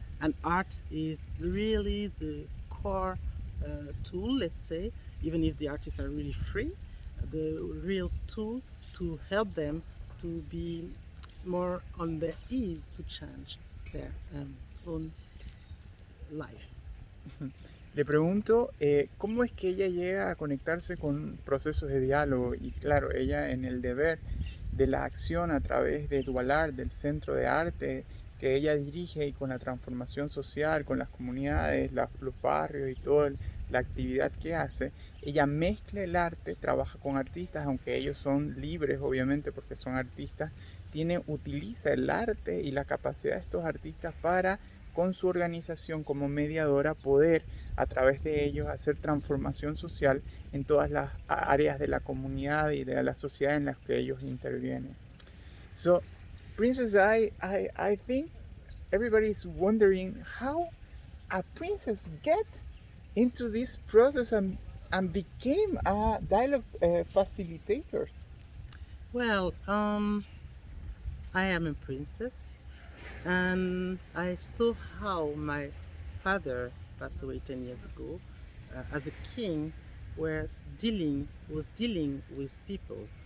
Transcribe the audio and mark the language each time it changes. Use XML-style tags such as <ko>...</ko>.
<en>And art is really the core tool, let's say, even if the artists are really free, the real tool to help them to be more on their ease to change their own life.</en> <es>Le pregunto cómo es que ella llega a conectarse con procesos de diálogo, y claro, ella en el deber de la acción a través de Dualar, del centro de arte que ella dirige, y con la transformación social, con las comunidades, los barrios y toda la actividad que hace, ella mezcla el arte, trabaja con artistas, aunque ellos son libres obviamente porque son artistas, utiliza el arte y la capacidad de estos artistas para, con su organización como mediadora, poder a través de ellos hacer transformación social en todas las áreas de la comunidad y de la sociedad en las que ellos intervienen.</es> <en>So, Princess, I think everybody's wondering how a princess get into this process and became a dialogue facilitator. Well, I am a princess, and I saw how my father passed away 10 years ago as a king was dealing with people.</en>